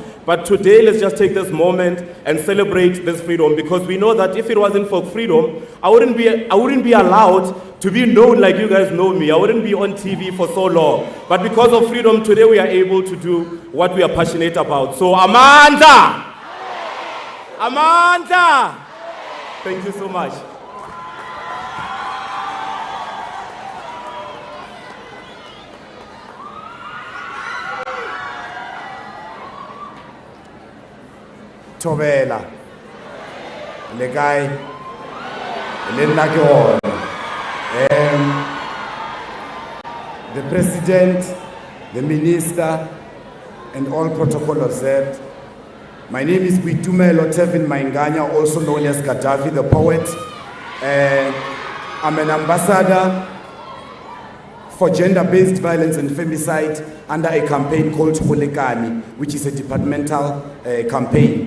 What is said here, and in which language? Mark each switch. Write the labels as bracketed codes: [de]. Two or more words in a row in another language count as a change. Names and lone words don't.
[en] But today, let's just take this moment and celebrate this freedom, because we know that if it wasn't for freedom, I wouldn't be allowed to be known like you guys know me. I wouldn't be on TV for so long. But because of freedom, today we are able to do what we are passionate about. So Amanda! Amanda! Thank you so much. [nso] Thobela le kae le nna ke hona [en] the president, the minister, and all protocol observed. My name is Boitumelo Tevin Mainganya, also known as Gaddafi the poet. I'm an ambassador for gender-based violence and femicide under a campaign called Holekani, which is a departmental campaign.